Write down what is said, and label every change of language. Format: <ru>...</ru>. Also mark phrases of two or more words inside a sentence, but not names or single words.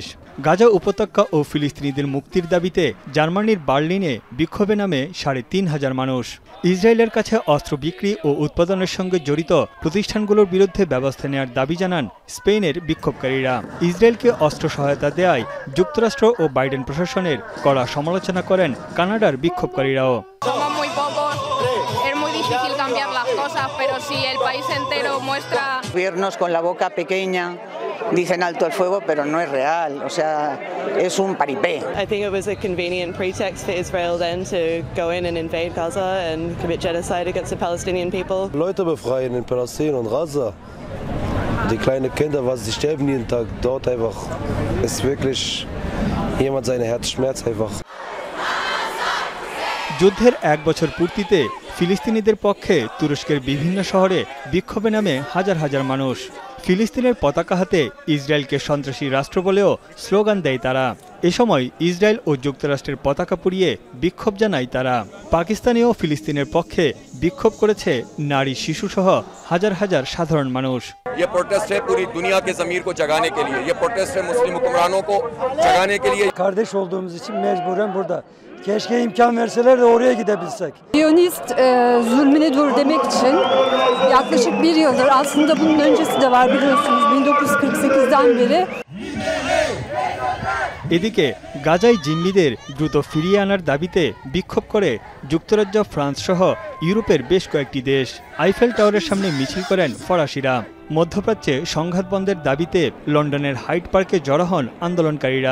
<bn>গাজা উপত্যকা ও ফিলিস্তিনিদের মুক্তির দাবিতে জার্মানির বার্লিনে বিক্ষোভে নামে ৩৫০০ মানুষ। ইসরায়েলের কাছে অস্ত্র বিক্রি ও উৎপাদনের সঙ্গে জড়িত প্রতিষ্ঠানগুলোর বিরুদ্ধে ব্যবস্থা নেওয়ার দাবি জানান স্পেনের বিক্ষোভকারীরা। ইসরায়েলকে অস্ত্র সহায়তা দেয়ায় যুক্তরাষ্ট্র ও বাইডেন প্রশাসনের কড়া সমালোচনা করেন কানাডার বিক্ষোভকারীরাও।</bn> <es>cambiar las cosas, pero si el país entero muestra... Gobiernos con la boca pequeña dicen alto el fuego, pero no es real, o sea, es un paripé.</es> <en>I think it was a convenient pretext for Israel then to go in and invade Gaza and commit genocide against the Palestinian people.</en> <de>Leute befreien in Palästina und Gaza. Die kleinen Kinder, was sie sterben jeden Tag dort einfach, ist wirklich jemand seine Herzschmerz einfach.</de> <bn>যুদ্ধের এক বছর পূর্তিতে ফিলিস্তিনিদের পক্ষে তুরস্কের বিভিন্ন শহরে বিক্ষোভে নামে হাজার হাজার মানুষ। ফিলিস্তিনের পতাকা হাতে ইসরায়েলকে সন্ত্রাসী রাষ্ট্র বলেও স্লোগান দেয় তারা। এ সময় ইসরায়েল ও যুক্তরাষ্ট্রের পতাকা পুড়িয়ে বিক্ষোভ জানায় তারা। পাকিস্তানি ও ফিলিস্তিনের পক্ষে বিক্ষোভ করেছে নারী শিশুসহ হাজার হাজার সাধারণ মানুষ।</bn> <ur>یہ پروٹیسٹ ہے پوری دنیا کے ضمیر کو جگانے کے لیے، یہ پروٹیسٹ ہے مسلم حکمرانوں کو جگانے کے لیے.</ur> <tr>Kardeş olduğumuz için mecburen burada. Keşke imkan verseler de oraya gidebilsek. Siyonist zulmüne dur demek için yaklaşık bir yıldır, aslında bunun öncesi de var biliyorsunuz, 1948'den beri.</tr> <bn>এদিকে গাজায় জিম্মিদের দ্রুত ফিরিয়ে আনার দাবিতে বিক্ষোভ করে যুক্তরাজ্য, ফ্রান্স সহ ইউরোপের বেশ কয়েকটি দেশ। আইফেল টাওয়ারের সামনে মিছিল করেন ফরাসিরা। মধ্যপ্রাচ্যে সংঘাত বন্ধের দাবিতে লন্ডনের হাইড পার্কে জড়ো হন আন্দোলনকারীরা।</bn>